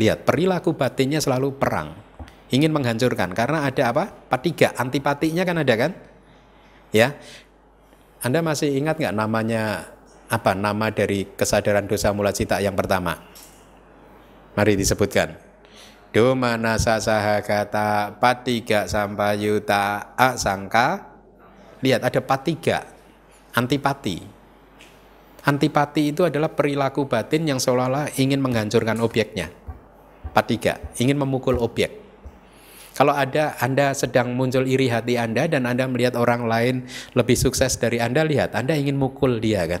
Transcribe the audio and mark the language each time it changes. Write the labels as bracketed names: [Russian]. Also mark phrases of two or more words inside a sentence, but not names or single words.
[Indonesian] Lihat, perilaku batinnya selalu perang. Ingin menghancurkan karena ada apa? Patiga, antipatinya kan ada kan? Ya. Anda masih ingat nggak namanya apa? Nama dari kesadaran [Pali] dosa mula cita [Indonesian] yang pertama? Mari disebutkan. [Pali] Domana sasahagata patiga sampayuta asangka. [Indonesian] Lihat ada patiga, antipati. Antipati itu adalah perilaku batin yang seolah-olah ingin menghancurkan objeknya. Patiga, ingin memukul objek. Kalau Anda sedang muncul iri hati Anda dan Anda melihat orang lain lebih sukses dari Anda, lihat, Anda ingin mukul dia kan?